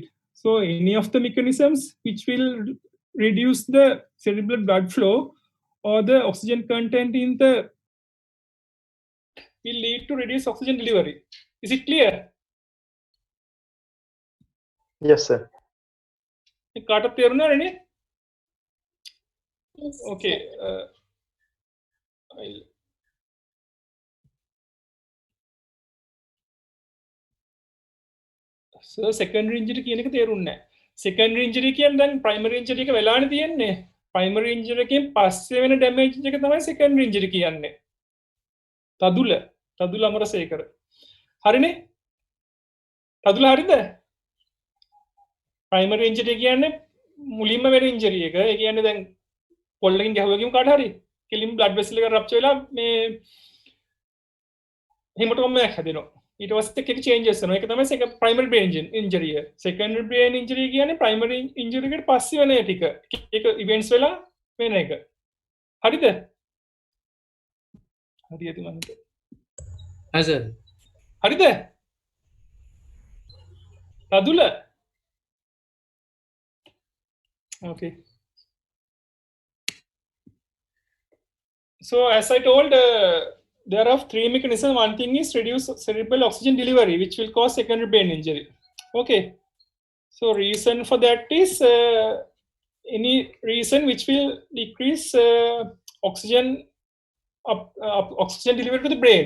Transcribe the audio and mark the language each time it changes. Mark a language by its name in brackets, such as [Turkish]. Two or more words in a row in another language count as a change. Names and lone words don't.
[English] So any of the mechanisms which will reduce the cerebral blood flow or the oxygen content in the will lead to reduced oxygen delivery. Is it clear? Yes, sir. [Sinhala] කාටත් තේරුණා නේ? [English] Yes, Okay. So secondary injury [Sinhala] කියන එක තේරුන්නේ නැහැ. [English] Secondary injury [Sinhala] කියන්නේ දැන් [English] primary injury [Sinhala] එක වෙලානේ තියෙන්නේ. [English] Primary injury [Sinhala] එකෙන් පස්සේ වෙන damage එක තමයි [English] secondary injury [Sinhala] කියන්නේ. තදුල අමරසේකර. හරිනේ? තදුල හරිද? [English] Primary injury [Sinhala] කියන්නේ මුලින්ම වෙන injury එක. ඒ කියන්නේ දැන් පොල්ලකින් ගැහුවා කියමු කාට හරි. කෙලින් [English] blood vessel [Sinhala] එක rupture වෙලා මේ hematoma එකක් හැදෙනවා. ඊට පස්සේ එක changes වෙනවා. ඒක තමයි [English] primary brain injury [Sinhala] එක. [English] Secondary brain injury [Sinhala] කියන්නේ [English] primary injury [Sinhala] එකට පස්සේ වෙන ටික. ඒක events වෙලා වෙන එක. හරිද? හරියද මන්ද? හරි සර්. හරිද? රදුල? [English] Okay. So as I told, there are three mechanisms. One thing is reduce cerebral oxygen delivery, which will cause secondary brain injury. Okay. So reason for that is any reason which will decrease oxygen delivery to the brain.